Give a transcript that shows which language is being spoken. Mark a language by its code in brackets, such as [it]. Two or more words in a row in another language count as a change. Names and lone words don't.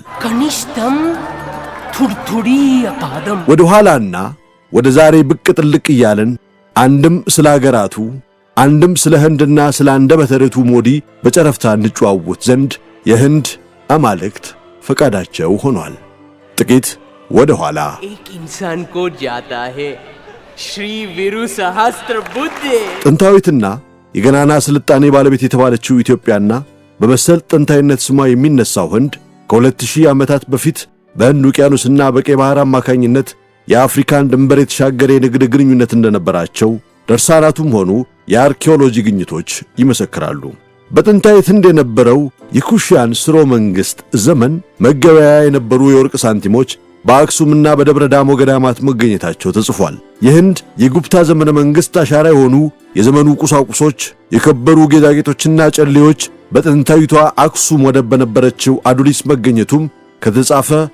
[am] ከኒሽተም ቱርቱሪ አቃደም ወደ ኋላና ወደ ዛሬ ብቅ ጥልቅ እያልን አንድም ስለ አገራቱ አንድም ስለ ህንድና ስለ አንደበተ ርቱዕ ሞዲ በጨረፍታ እንጨዋወት ዘንድ የህንድ አማልክት ፈቃዳቸው ሆኗል። ጥቂት ወደ ኋላ [hi] एक इंसान को जाता है श्री वीरू सहस्त्रबुद्धे [am] ጥንታዊትና የገናና ስልጣኔ ባለቤት የተባለችው ኢትዮጵያና በመሰል ጥንታዊነት ስሟ የሚነሳው ህንድ ከ2000 ዓመታት በፊት በህንድ ውቅያኖስና በቀይ ባህር አማካኝነት የአፍሪካን ድንበር የተሻገረ የንግድ ግንኙነት እንደነበራቸው ደርሳናቱም ሆኑ የአርኪኦሎጂ ግኝቶች ይመሰክራሉ። በጥንታዊት ህንድ የነበረው የኩሽያን ስርወ መንግሥት ዘመን መገበያያ የነበሩ የወርቅ ሳንቲሞች በአክሱምና በደብረ ዳሞ ገዳማት መገኘታቸው ተጽፏል። የህንድ የጉፕታ ዘመነ መንግሥት አሻራ የሆኑ የዘመኑ ቁሳቁሶች፣ የከበሩ ጌጣጌጦችና ጨሌዎች በጥንታዊቷ አክሱም ወደብ በነበረችው አዱሊስ መገኘቱም ከተጻፈ